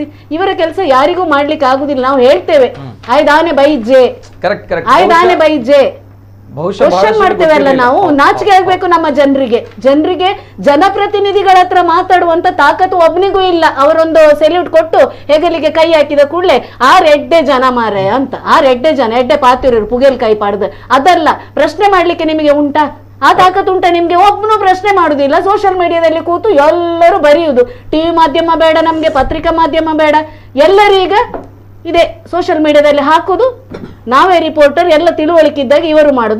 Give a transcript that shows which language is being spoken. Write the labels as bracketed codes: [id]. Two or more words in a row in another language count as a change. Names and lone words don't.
[kn] ಇವರ ಕೆಲಸ ಯಾರಿಗೂ ಮಾಡ್ಲಿಕ್ಕೆ ಆಗುದಿಲ್ಲ. ನಾವು ಹೇಳ್ತೇವೆ [tcy] ಆಯ್ದಾನೆ ಬೈಜೆ, ಆಯ್ದಾನೆ ಬೈಜೆ [kn] ಕ್ವಶನ್ ಮಾಡ್ತೇವಲ್ಲ ನಾವು. ನಾಚಿಕೆ ಆಗ್ಬೇಕು ನಮ್ಮ ಜನರಿಗೆ. ಜನಪ್ರತಿನಿಧಿಗಳ ಹತ್ರ ಮಾತಾಡುವಂತ ತಾಕತ್ತು ಒಬ್ನಿಗೂ ಇಲ್ಲ. ಅವರೊಂದು ಸೆಲ್ಯೂಟ್ ಕೊಟ್ಟು ಹೆಗಲಿಗೆ ಕೈ ಹಾಕಿದ ಕೂಡಲೇ [tcy] ಆ ರೆಡ್ಡೆ ಜನ ಮಾರೆ [kn] ಅಂತ, [tcy] ಆ ರೆಡ್ಡೆ ಜನ ಎಡ್ಡೆ ಪಾತಿರು ಪುಗೇಲ್ ಕೈ ಪಾಡ್ದು [kn] ಅದಲ್ಲ. ಪ್ರಶ್ನೆ ಮಾಡ್ಲಿಕ್ಕೆ ನಿಮಗೆ ಉಂಟಾ? ಆ ತಾಕತ್ತು ಉಂಟಾ ನಿಮ್ಗೆ? ಒಬ್ಬನು ಪ್ರಶ್ನೆ ಮಾಡುದಿಲ್ಲ. [en] social mediaದಲ್ಲಿ [kn] ಕೂತು ಎಲ್ಲರೂ ಬರೆಯುವುದು. ಟಿವಿ ಮಾಧ್ಯಮ ಬೇಡ ನಮ್ಗೆ, ಪತ್ರಿಕಾ ಮಾಧ್ಯಮ ಬೇಡ, ಎಲ್ಲರೀಗ ಇದೆ [en] social mediaದಲ್ಲಿ [kn] ಹಾಕುದು. ನಾವೇ ರಿಪೋರ್ಟರ್, ಎಲ್ಲ ತಿಳುವಳಿಕಿದ್ದಾಗ ಇವರು ಮಾಡುದು.